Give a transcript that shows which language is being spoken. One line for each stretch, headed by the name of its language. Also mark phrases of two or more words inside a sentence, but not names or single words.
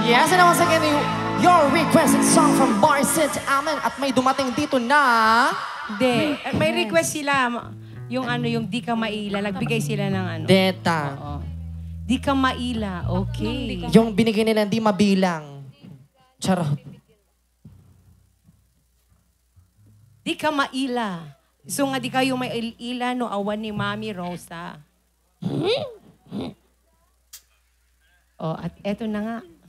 English: requested na once again your requested song from Bar City Amen.
Filipino: At may dumating dito na... Hindi. May request sila. Yung ano, yung di ka maila. Nagbigay sila ng ano. Deta. Oo. Di ka maila. Okay. Yung binigay nila di mabilang. Charot. Di ka maila.
Iloko: So nga di kayo may ila no awan ni Mami Rosa.
Filipino: Oh, at eto na nga.